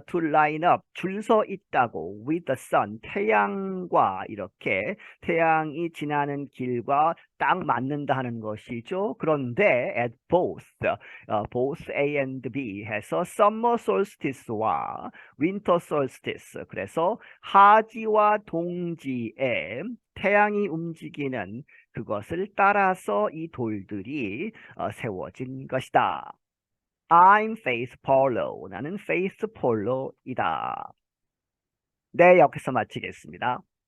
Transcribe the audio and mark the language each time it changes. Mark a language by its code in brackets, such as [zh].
[en] To line up, [ko] 줄 서 있다고. [en] With the sun, [ko] 태양과 이렇게 태양이 지나는 길과 딱 맞는다 하는 것이죠. 그런데 [en] at both, both A and B [ko] 해서 [en] summer solstice [ko] 와 [en] winter solstice. [ko] 그래서 하지와 동지에 태양이 움직이는 그것을 따라서 이 돌들이 세워진 것이다. [en] I'm Faith Polo. [ko] 나는 Faith Polo이다. 네, 여기서 마치겠습니다.